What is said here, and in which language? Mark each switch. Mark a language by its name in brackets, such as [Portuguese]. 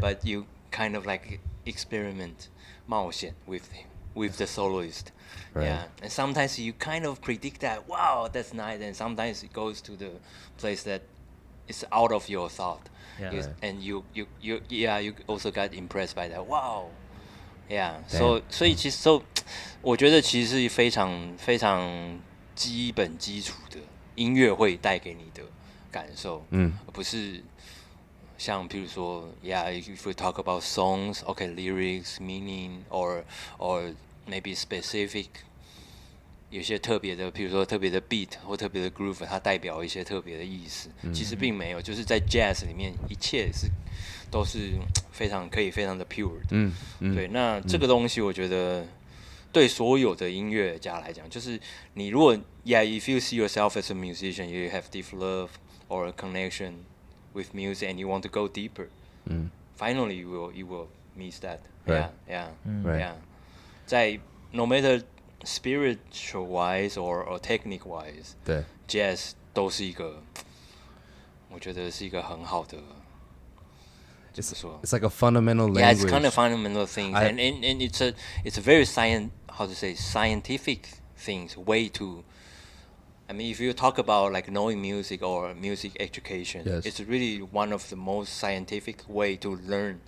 [English] but you kind of like experiment 冒险 with the soloist. Right. Yeah, and sometimes you kind of predict that, wow, that's nice, and sometimes it goes to the place that is out of your thought. Yeah. You- Right. And you also got impressed by that. Wow. Yeah. Damn. [Chinese] 所以其实我觉得其实是非常非常基本基础的音乐会带给你的感受，而不是像譬如说 [English] if we talk about songs, okay, lyrics, meaning, or maybe specific [Chinese] 有些特别的，譬如说特别的 beat 或特别的 groove， 它代表一些特别的意思。其实并没有，就是在 jazz 里面，一切都是非常的 pure 的。对，那这个东西我觉得对所有的音乐家来讲，就是你如果 [English] if you see yourself as a musician, you have deep love or a connection with music and you want to go deeper, finally you will miss that. Right. Yeah. [Chinese] 在 [English] no matter spiritual wise or technique wise, [Chinese] 对 jazz 都是一个，我觉得是一个很好的。 [English] It's like a fundamental language. Yeah, it's kind of fundamental things, and it's a very scientific things way to. I mean, if you talk about like knowing music or music education, Yes. it's really one of the most scientific way to learn